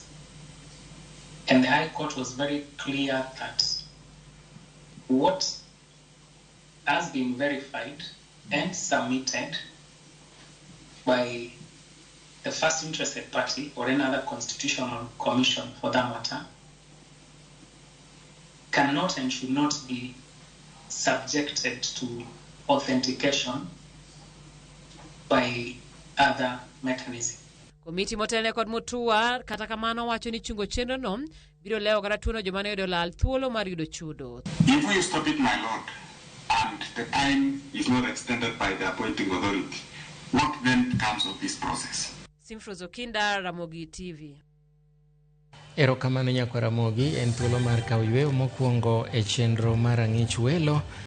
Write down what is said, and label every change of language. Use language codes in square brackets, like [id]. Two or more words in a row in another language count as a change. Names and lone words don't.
[en] And the High Court was very clear that what has been verified and submitted by the first interested party or any other constitutional commission for that matter cannot and should not be subjected to authentication by other mechanisms. [luo] Komiti motelne kod Mutua kata kamano wacho ni chungo chenro no biro leo kata tuono joma ne yudo lal thuolo mar yudo chudo. [en] If we stop it, my lord, and the time is not extended by the appointing authority, what then comes of this process? Simpros Okinda, Ramogi TV. [luo] Erokamano nyakwa Ramogi, en thuolo mar kawo yweyo mokwongo e chenro mar Ang'ich Welo.